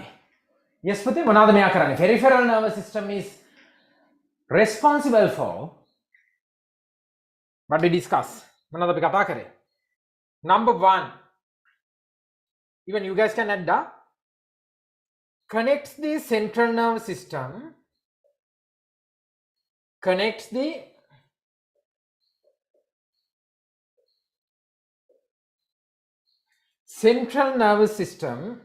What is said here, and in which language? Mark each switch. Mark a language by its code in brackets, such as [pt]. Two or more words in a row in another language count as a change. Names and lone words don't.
[si] Yes, පුතේ මොනවද මෙයා කරන්නේ? [en] Peripheral nervous system is responsible for what we discuss. [si] මොනවද අපි කතා කරේ? [en] Number 1. Even you guys can add that. Connects the central nervous system. Connects the central nervous system